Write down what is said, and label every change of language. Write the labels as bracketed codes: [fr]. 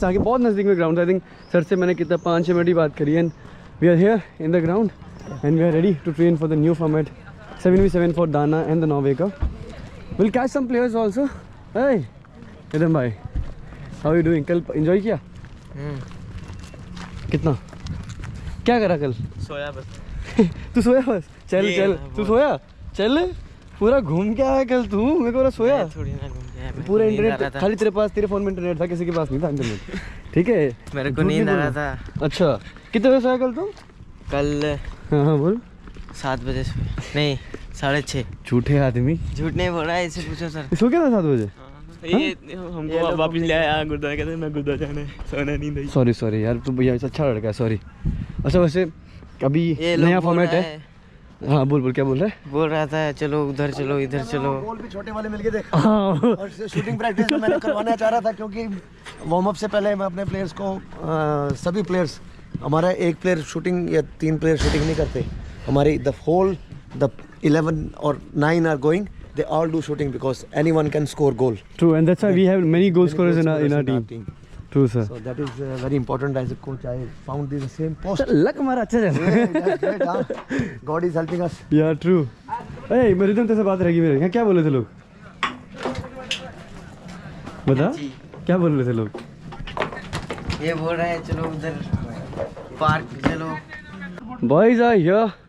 [hi] ताकि बहुत नज़दीक में ग्राउंड. [en] I think [hi] सर से मैंने कितना 5-6 मिनट ही बात करी, [en] and we are here in the ground and we are ready to train for the new format 7v7 for Dana and the Norway Cup. We'll catch some players also. Hey, Idam bhai, how are you doing? [hi] कल enjoy किया? कितना? क्या करा कल? सोया बस. तू सोया बस? चल चल, तू सोया? चल पूरा घूम के आया कल तू. मेरे को बोला सोया. थोड़ी ना घूम के आया. पूरा इंटरनेट खाली तेरे फोन में इंटरनेट था, किसी के पास नहीं था इंटरनेट. ठीक है, मेरे को नींद आ रहा था. अच्छा, कितने बजे सोया कल तुम? कल हाँ बोल. 7 बजे से नहीं 6:30. झूठे आदमी. झूठ नहीं बोल रहा है, इससे पूछो सर. सो क्या था 7 बजे? ये हमको वापस ले आया गुरुद्वारा. कहते मैं गुरुद्वारा जाना है, सोना नहीं नहीं. सॉरी यार, तू भैया अच्छा लड़का है. सॉरी. अच्छा वैसे अभी नया फॉर्मेट है. हाँ बोल क्या बोल रहा है? बोल रहा था चलो उधर चलो इधर चलो. बॉल भी छोटे वाले मिल के देख. हाँ. और शूटिंग प्रैक्टिस मैंने करवाना चाह रहा था, क्योंकि वार्म अप से पहले मैं अपने प्लेयर्स को सभी प्लेयर्स, हमारा एक प्लेयर शूटिंग या 3 प्लेयर शूटिंग नहीं करते. हमारे [en] The 11 और 9 are going. They all do shooting because anyone can score goal. True, and that's why we have many goal scorers in our team. True sir. So that is very important. As a coach, I found this the same post. [hi] Luck हमारा अच्छा चल रहा है. [en] That's great, huh? God is helping us. Yeah, true. [hi] Hey, मेरी तुम से बात रहेगी मेरे. यहाँ क्या बोल रहे थे लोग? बता. क्या बोल रहे थे लोग? ये बोल रहा है चलो उधर पार्क चलो. [en] Boys are here.